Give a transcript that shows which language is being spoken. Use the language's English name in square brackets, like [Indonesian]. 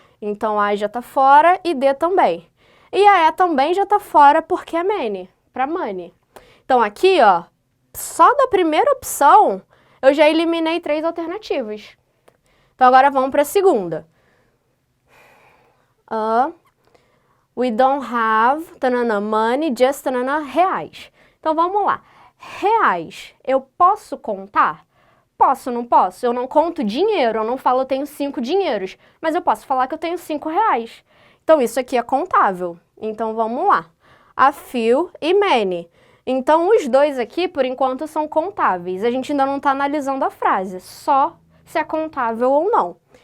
[Portuguese] Então A já está fora e D também. E a E também já está fora porque é many, para money. Então aqui, ó, só da primeira opção eu já eliminei 3 alternativas. Então agora vamos para a segunda. [English] We don't have tanana, money, just tanana, reais. [Portuguese] Então vamos lá. Reais, eu posso contar? Posso, não posso? Eu não conto dinheiro, eu não falo eu tenho 5 dinheiros, mas eu posso falar que eu tenho 5 reais. Então, isso aqui é contável. Então, vamos lá. A few e many. Então, os dois aqui, por enquanto, são contáveis. A gente ainda não está analisando a frase, só se é contável ou não.